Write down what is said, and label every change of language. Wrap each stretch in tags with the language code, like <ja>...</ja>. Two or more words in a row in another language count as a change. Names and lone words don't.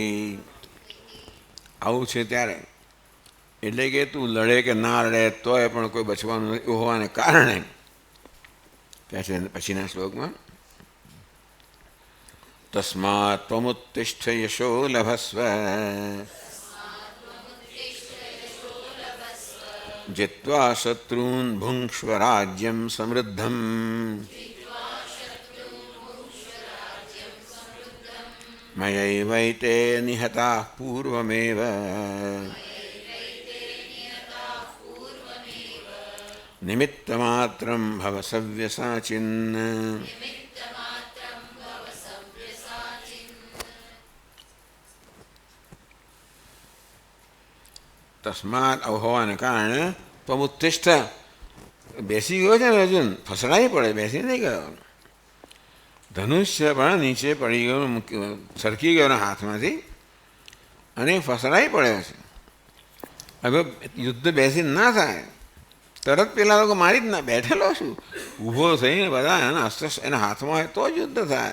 <gu>આવું છે ત્યારે, એટલે કે તું લડે કે ના લડે તોય પણ કોઈ બચવાનું નથી હોવાને કારણે કહે છે પછીના શ્લોકમાં,</gu> <sa>तस्मात त्वमुत्तिष्ठ यशो लभस्व जित्वा शत्रून् भुङ्क्ष्व राज्यं समृद्धम्. मयैवैते निहताः पूर्वमेव निमित्तमात्रं भव सव्यसाचिन्.</sa> <gu>તસ્માત હોવાને કારણે ત્વમુત્તિષ્ઠ, બેસી ગયો છે ને અર્જુન, ફસડાઈ પડે, બેસી નહીં ગયો. ધનુષ્ય પણ નીચે પડી ગયું, સરકી ગયો હાથમાંથી અને ફસડાઈ પડ્યો છે. હવે યુદ્ધ બેસી ના થાય, તરત પેલા લોકો મારી જ ના, બેઠેલો છું, ઊભો થઈને બધા એના અસ્ત્ર એના હાથમાં હોય તો જ યુદ્ધ થાય.</gu>